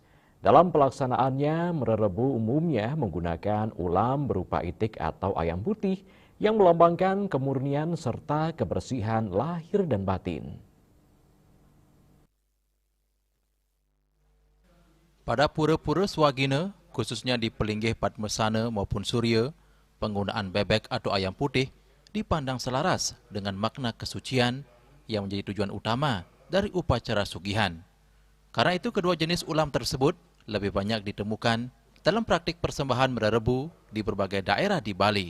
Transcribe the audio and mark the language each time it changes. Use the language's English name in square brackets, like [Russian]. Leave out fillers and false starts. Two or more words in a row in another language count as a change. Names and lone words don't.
[Indonesian] Dalam pelaksanaannya, mererebu umumnya menggunakan ulam berupa itik atau ayam putih yang melambangkan kemurnian serta kebersihan lahir dan batin. Pada pura-pura Swagina, khususnya di Pelinggih Padmasana maupun Surya, penggunaan bebek atau ayam putih dipandang selaras dengan makna kesucian yang menjadi tujuan utama dari upacara sugihan. Karena itu kedua jenis ulam tersebut lebih banyak ditemukan dalam praktik persembahan mererebu di berbagai daerah di Bali.